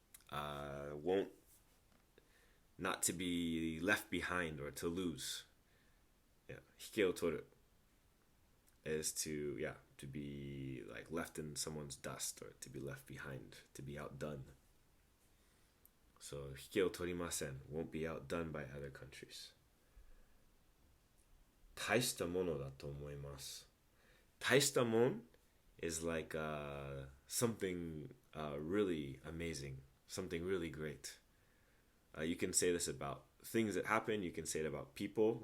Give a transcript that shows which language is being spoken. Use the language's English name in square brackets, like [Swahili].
[English] Won't not to be left behind or to lose. Yeah, hike o toru is to be like left in someone's dust or to be left behind, to be outdone. So hike o torimasen won't be outdone by other countries. [Japanese] 大したものだと思います。 [English] 大したもん is like something really amazing. Something really great. You can say this about things that happen. You can say it about people.